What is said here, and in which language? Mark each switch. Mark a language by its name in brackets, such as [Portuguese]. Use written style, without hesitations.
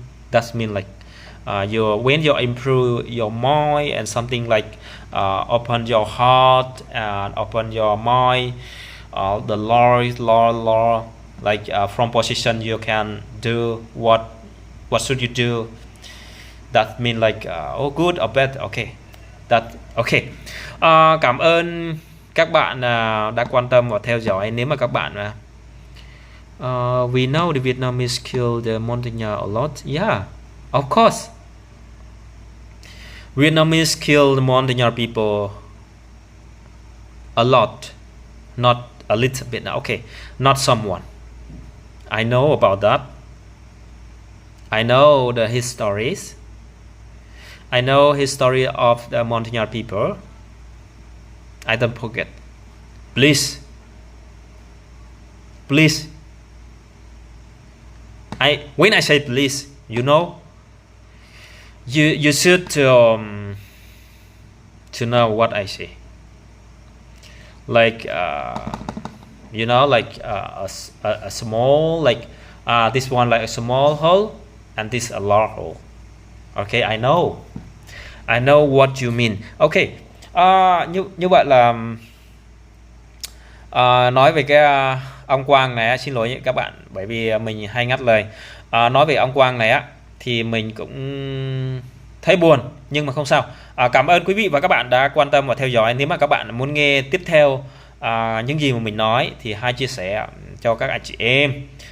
[English] That means like when you improve your mind and something like open your heart and open your mind, the law like from position you can do what should you do. That mean like oh good or bad. Okay, that okay. [Vietnamese] Cảm ơn các bạn đã quan tâm và theo dõi. Nếu mà các bạn [English] we know the Vietnamese kill the Montagnard a lot. Yeah, of course. Vietnamese kill the Montagnard people a lot, not a little bit. Okay, not someone. I know about that. I know the histories. I know history of the Montagnard people. I don't forget. Please. When I say please, you know, you should to know what I say. Like you know, like a small, like this one like a small hole and this a large hole. Okay, I know what you mean. [Vietnamese] Okay, như vậy là nói về cái ông Quang này, xin lỗi các bạn bởi vì mình hay ngắt lời. Nói về ông Quang này thì mình cũng thấy buồn nhưng mà không sao. Cảm ơn quý vị và các bạn đã quan tâm và theo dõi. Nếu mà các bạn muốn nghe tiếp theo những gì mà mình nói thì hãy chia sẻ cho các anh chị em.